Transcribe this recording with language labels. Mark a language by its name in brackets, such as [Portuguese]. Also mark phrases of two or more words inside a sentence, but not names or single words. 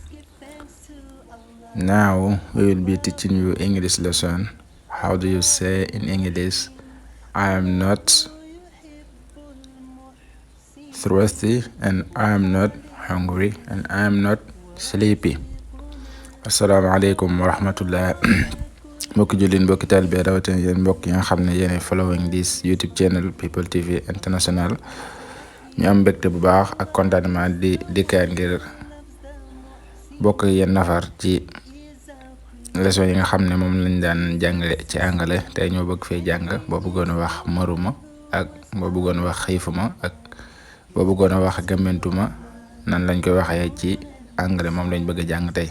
[English] Now we will be teaching you English lesson. How do you say in English, I am not thirsty and I am not hungry and I am not sleepy. [Arabic] السلام عليكم ورحمة الله. [Wolof] Mbokki julin mbokki talibé rawatina yéen mbokk yi nga xam ne yéen [English] following this YouTube channel People TV International. [Wolof] ñu am mbégte bu baax ak contentement di dikkaat ngir bokk yéen nafar ci leçon yi nga xam ne moom lañ daan jàngale ci Angale tey ñoo bëgg fee jàng boo bëggoon a wax maruma ak boo bëggoon a wax xiifuma ak boo bëggoon a wax gëmmentuma nan lañ koy waxee ci Angale moom lañ bëgg a jàng tey.